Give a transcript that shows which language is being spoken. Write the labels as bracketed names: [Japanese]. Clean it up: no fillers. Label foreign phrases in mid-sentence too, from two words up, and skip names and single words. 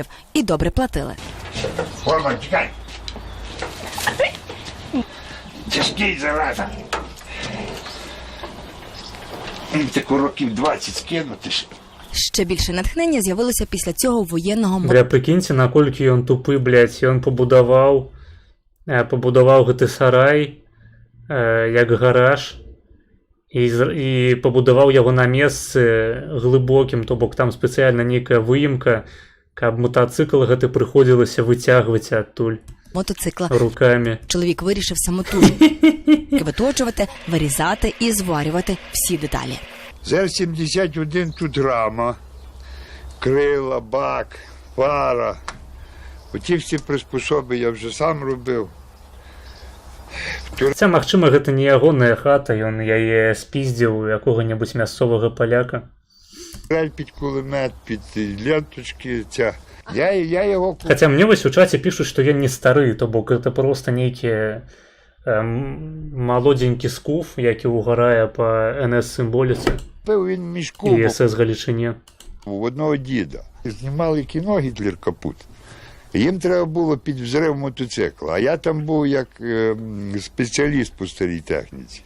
[Ukrainian] І добре платили. Форма, тікай! Тяжкий, зараза! Таку років 20 скинути ж. Ще більше натхнення з'явилося після цього воєнного... [Russian] Бля, прикиньте, [Belarusian] наколькі ён тупы, блядь, ён побудаваў гэты сарай, як гараж, і побудаваў яго на месцы глыбокім, то бок там спецыяльна нейкая выемка, каб мотоцикл гэты прыходзілася выцягваць адтуль. Мотоцикла. Руками. [Ukrainian] Чоловік вирішив самотужки виточувати, вирізати і зварювати всі деталі. ЗР-71 тут рама, крила, бак, фара. Оті всі приспособи я вже сам робив. [Belarusian] Хаця, магчыма, гэта не ягоная хата, ён яе спіздзіў у якога-небудзь мясцовага паляка. [Ukrainian] Під кулемет, під ленточки, ця. Я його... [Belarusian] Хаця мне вось у чаце пішуць, што я не стары, то бок гэта проста нейкі молоденькі скуф, які угарае по НС-символіцы [Ukrainian] Він в мішку і СС Галичині. У одного діда. Знімали кіно «Гітлер капут». Їм треба було під взрив мотоцикла, а я там був як спеціаліст по старій техніці.